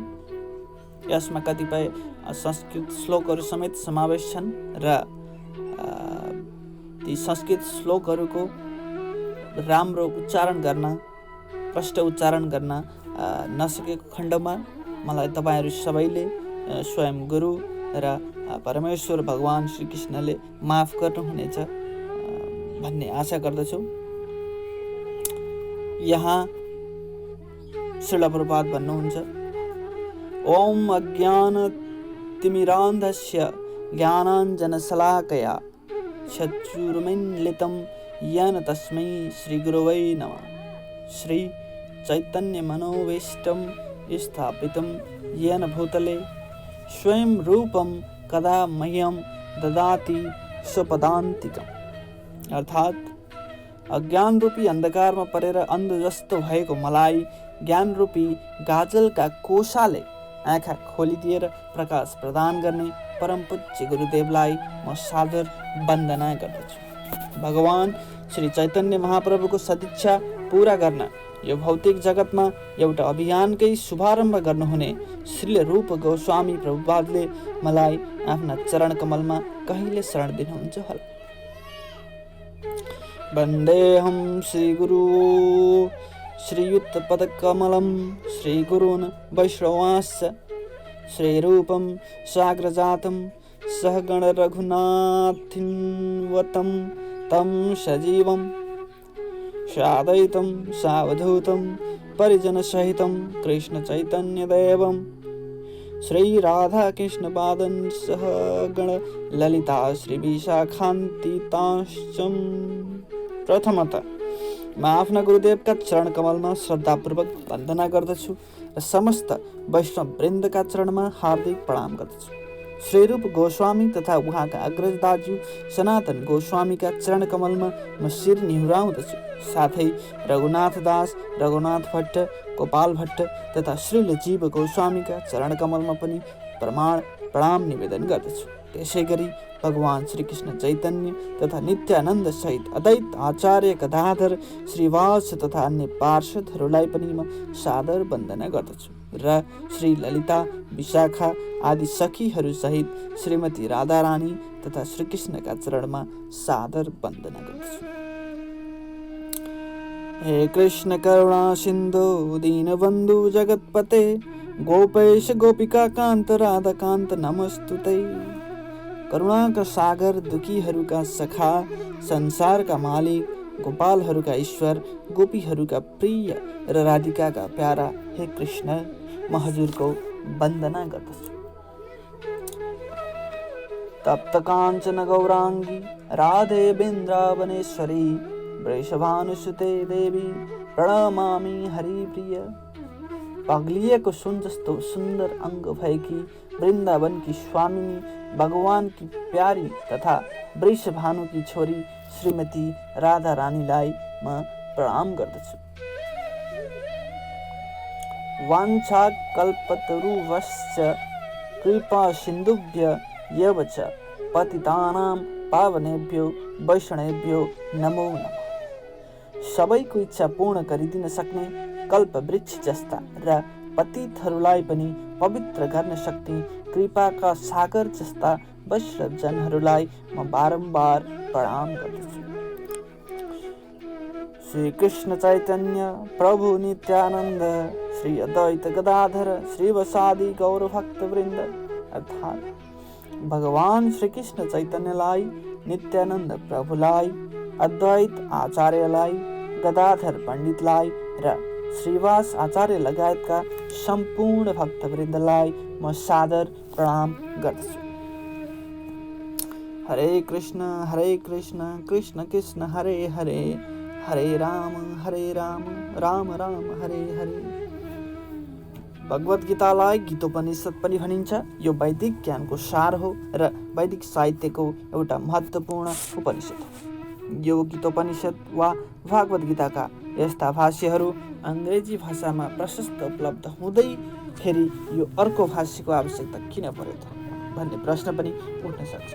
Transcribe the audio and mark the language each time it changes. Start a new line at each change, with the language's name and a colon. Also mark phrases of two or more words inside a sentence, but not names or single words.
Nepali: यसमा कतिपय संस्कृत श्लोकहरू समेत समावेश छन् र ती संस्कृत श्लोकहरूको राम्रो उच्चारण गर्न, प्रष्ट उच्चारण गर्न नसकेको खण्डमा मलाई तपाईहरू सबैले स्वयं गुरु र परमेश्वर भगवान श्रीकृष्णले माफ गर्नुहुनेछ भन्ने आशा गर्दछु। यहाँ श्रील प्रभुपाद भन्नुहुन्छ,
Sanskrit: ओम अज्ञानतिमिरान्धस्य ज्ञानाञ्जनशलाकया चक्षुरुन्मीलितं येन तस्मै श्रीगुरवे नमः। श्री चैतन्यमनोभीष्टं स्थापितं येन भूतले स्वयं रूपं कदा मह्यं ददाति स्वपदान्तिकम्।
Nepali: अर्थात् अज्ञान रूपी अन्धकारमा परेर अन्ध जस्तो भएको मलाई ज्ञान रूपी गाजलका कोशाले आँखा खोलिदिएर प्रकाश प्रदान गर्ने परम पूज्य गुरुदेवलाई म सादर वन्दना गर्दछु। भगवान श्री चैतन्य महाप्रभुको सदिच्छा पूरा गर्न यो भौतिक जगतमा एउटा अभियानकै शुभारम्भ गर्नुहुने श्री रूप गोस्वामी प्रभुपादले मलाई आफ्ना चरण कमलमा कहिले शरण दिनुहुन्छ होला।
Sanskrit: वन्देऽहं श्रीगुरु श्रीयुतपदकमलं श्रीगुरून् वैष्णवांश्च श्रीरूपं साग्रजातं सहगण रघुनाथान्वितं तं सजीवं साद्वैतं सावधूतं परिजनसहितं कृष्ण चैतन्यदेवं श्रीराधाकृष्णपादं सहगण ललिता श्रीविशाखान्वितांश्च।
Nepali: प्रथमतः म आफ्ना गुरुदेवका चरण कमलमा श्रद्धापूर्वक वन्दना गर्दछु र समस्त वैष्णव वृन्दका चरणमा हार्दिक प्रणाम गर्दछु। श्रीरूप गोस्वामी तथा उहाँका अग्रज दाजु सनातन गोस्वामीका चरण कमलमा म शिर निहुराउँदछु। साथै रघुनाथ दास, रघुनाथ भट्ट, गोपाल भट्ट तथा श्रील जीव गोस्वामीका चरण कमलमा पनि प्रणाम निवेदन गर्दछु। त्यसै गरी भगवान श्रीकृष्ण चैतन्य तथा नित्यानन्द सहित अद्वैत आचार्य गदाधर श्रीवास तथा अन्य पार्षदहरूलाई पनि म सादर वन्दना गर्दछु र श्री ललिता विशाखा आदि सखीहरू सहित श्रीमती राधारानी तथा श्रीकृष्णका चरणमा सादर वन्दना गर्दछु।
Sanskrit: हे कृष्ण करुणा सिन्धु दीनबन्धु जगतपते गोपेश गोपिका कान्त राधा कान्त नमस्तुते।
Nepali: करुणाका सागर, दुखीहरूका सखा, संसारका मालिक, गोपालहरूका ईश्वर, गोपीहरूका प्रिय र राधिकाका प्यारा हे कृष्ण, म हजुरको वन्दना गर्दछु।
Sanskrit: तप्त काञ्चन गौराङ्गी राधे वृन्दावनेश्वरी वृषभानुसुते देवी प्रणमामि हरिप्रिय।
Nepali: पग्लिएको सुन जस्तो सुन्दर अङ्ग भएकी वृन्दावनकी स्वामिनी भगवानकी प्यारी तथा वृषभानुकी छोरी श्रीमती राधा रानीलाई म प्रणाम गर्दछु।
Sanskrit: वाञ्छा कल्पतरुभ्यश्च कृपा सिन्धुभ्य एव च पतितानां पावनेभ्यो वैष्णवेभ्यो नमो नमः।
Nepali: सबैको इच्छा पूर्ण गरिदिन सक्ने कल्प वृक्ष जस्ता र पतितहरूलाई पनि पवित्र गर्न सक्ने कृपाका सागर जस्ता वैष्णव जनहरूलाई म बारम्बार प्रणाम गर्दछु।
Sanskrit: श्री कृष्ण चैतन्य प्रभु नित्यानन्द श्री अद्वैत गदाधर श्रीवासादि गौर भक्त वृन्द
Nepali: अर्थात् भगवान श्री कृष्ण चैतन्यलाई, नित्यानन्द प्रभुलाई, अद्वैत आचार्यलाई, गदाधर पण्डितलाई र श्रीवास आचार्य लगायतका सम्पूर्ण भक्तवृन्दलाई म सादर प्रणाम गर्दछु।
Sanskrit: हरे कृष्ण कृष्ण कृष्ण हरे हरे, हरे राम राम राम हरे हरे।
Nepali: भगवत गीतालाई गीतोपनिषद पनि भनिन्छ। यो वैदिक ज्ञानको सार हो र वैदिक साहित्यको एउटा महत्त्वपूर्ण उपनिषद हो। यो गीतोपनिषद वा भागवत गीताका यस्ता भाष्यहरू अङ्ग्रेजी भाषामा प्रशस्त उपलब्ध हुँदै फेरि यो अर्को भाष्यको आवश्यकता किन पर्यो त भन्ने प्रश्न पनि उठ्न सक्छ।